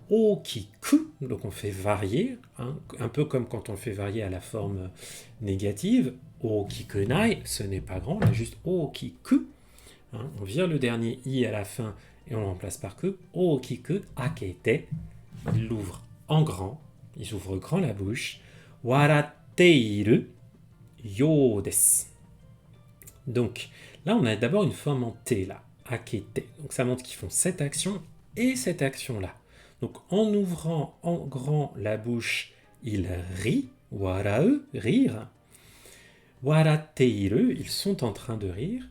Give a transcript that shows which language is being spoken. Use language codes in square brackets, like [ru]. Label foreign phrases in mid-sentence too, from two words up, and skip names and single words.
[fr] okiku, donc on fait varier, un peu comme quand on fait varier à la forme négative, [ja] okikunai, [fr] ce n'est pas grand, on a juste okiku, on vire le dernier i à la fin et on le remplace par que, [ja] okiku akete, [fr] il l'ouvre en grand, il ouvre grand la bouche, [ja] 笑っているようです. [fr] Donc là, on a d'abord une forme en T, là, akete. Donc ça montre qu'ils font cette action et cette action-là. Donc en ouvrant en grand la bouche, il rit, warau, rire. [ja] 笑っている, [fr] ils sont en train de rire.